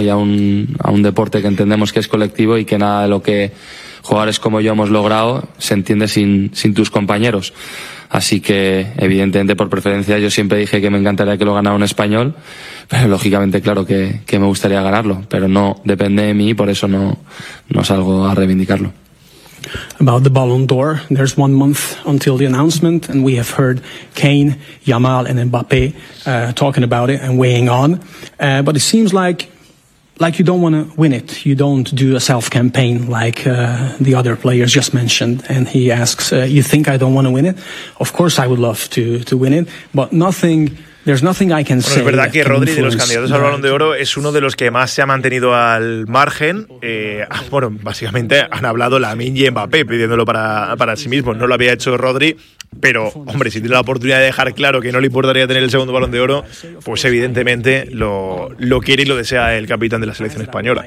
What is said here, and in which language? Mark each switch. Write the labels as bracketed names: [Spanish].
[Spanish] Y a un deporte que entendemos que es colectivo, y que nada de lo que jugadores como yo hemos logrado se entiende sin tus compañeros. Así que, evidentemente, por preferencia, yo siempre dije que me encantaría que lo ganara un español, pero lógicamente, claro que me gustaría ganarlo, pero no depende de mí, y por eso no salgo a reivindicarlo. [English] About the Ballon d'Or, there's 1 month until the announcement, and we have heard Kane, Yamal and Mbappé talking about it and weighing on, but it seems like you don't want to win it. You don't do a self-campaign like the other players just mentioned. And he asks, you think I don't want to win it? Of course I would love to win it, but nothing, there's nothing I can bueno, say. [Spanish] Es verdad que Rodri, de los candidatos al Balón de Oro, es uno de los que más se ha mantenido al margen. Bueno, básicamente han hablado Lamine y Mbappé pidiéndolo para sí mismo. No lo había hecho Rodri. Pero, hombre, si tiene la oportunidad de dejar claro que no le importaría tener el segundo Balón de Oro, pues evidentemente lo quiere y lo desea el capitán de la selección española.